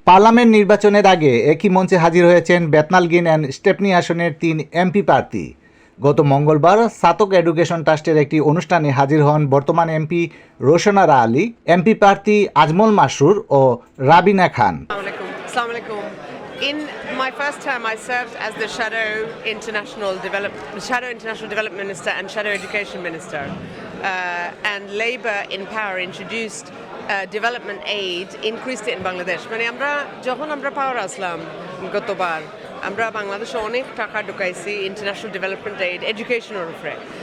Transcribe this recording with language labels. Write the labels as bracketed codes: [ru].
[bn] Parliament নির্বাচনের আগে একই মঞ্চে হাজির হয়েছেন বেতনালগিন অ্যান্ড স্টেপনি আসনের ৩ এমপি প্রার্থী। গত মঙ্গলবার সাতক এডুকেশন ট্রাস্টের একটি অনুষ্ঠানে হাজির হন বর্তমান এমপি রোশনারা আলী, এমপি প্রার্থী আজমল মাসুর ও রাবিনা খান। [ar] Assalamu alaikum. [en] In my first term, I served as the Shadow International Development Minister and Shadow Education Minister. And Labour in power introduced development aid, increased it in Bangladesh. [bn] মানে আমরা যখন পাওয়ার আসলাম গতবার, আমরা বাংলাদেশে অনেক টাকা ঢুকাইছি international development aid এডুকেশনের উপরে।